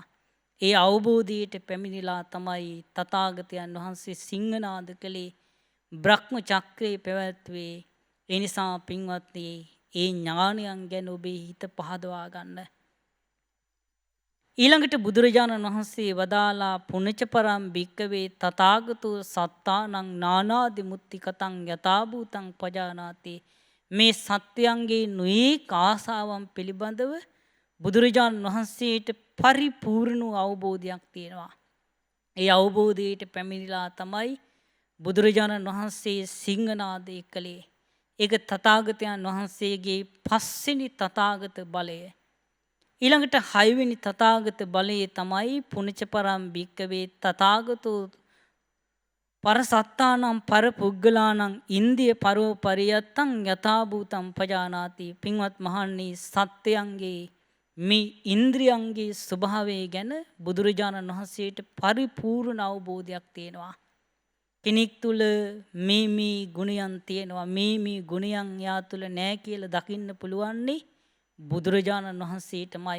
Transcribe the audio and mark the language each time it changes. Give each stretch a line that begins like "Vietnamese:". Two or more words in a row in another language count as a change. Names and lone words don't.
Sinhala: ඒ අවබෝධයට පැමිණිලා තමයි තථාගතයන් වහන්සේ සිංහනාද කළේ, බ්‍රහ්ම චක්‍රේ පැවැත්වේ. ඒ නිසා පින්වත්නි, ඒ ඥානයන් ගැන ඔබේ හිත පහදවා ගන්න. ඊළඟට බුදුරජාණන් වහන්සේ වදාලා
Pali: පුනච පරම් භික්කවේ තථාගතෝ සත්තානං නානාදි මුත්ති කතං යථා භූතං පජානාති.
Sinhala: මේ සත්‍යයන්ගේ නොයෙක් ආසාවන් පිළිබඳව බුදුරජාණන් වහන්සේට පරිපූර්ණ අවබෝධයක් තියෙනවා. ඒ අවබෝධයට පැමිණිලා තමයි බුදුරජාණන් වහන්සේ සිංහනාදය කළේ. ඒක තථාගතයන් වහන්සේගේ පස්වෙනි තථාගත බලය. ඊළඟට හයවෙනි තථාගත බලය තමයි
Pali: පුනච පරම් භික්කවේ තථාගතෝ පරසත්තානම් පරපුග්ගලානම් ඉන්දිය පරෝ පරියත්තං යථා භූතං පජානාති.
Sinhala: පින්වත් මහණනි, සත්‍යයන්ගේ මේ ඉන්ද්‍රියන්ගේ ස්වභාවය ගැන බුදුරජාණන් වහන්සේට පරිපූර්ණ අවබෝධයක් තියෙනවා. කෙනෙක් තුල මේ ගුණයන් තියෙනවා, මේ ගුණයන් යා තුල නැහැ කියලා දකින්න පුළුවන්නේ බුදුරජාණන් වහන්සේටමයි.